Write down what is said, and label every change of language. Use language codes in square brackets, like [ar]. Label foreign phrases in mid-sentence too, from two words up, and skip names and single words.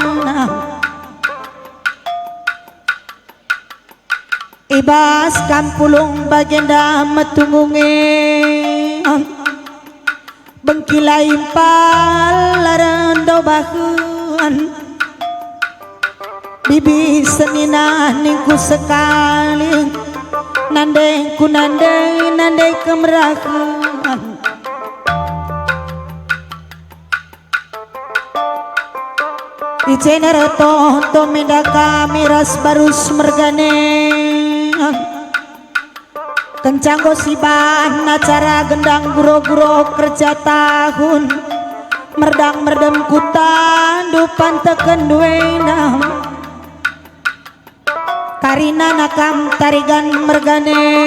[btx] ibas kam pulung bagenda metungunge bengkila impal larando bahuan bibi senina ningku sekali nande ku nande kemrahan di channel to meda kamiras barus mergane kencang gosiban acara gendang guro-guro kerja tahun merdang merdem kutan dupan teken duena karina nakam tarigan mergane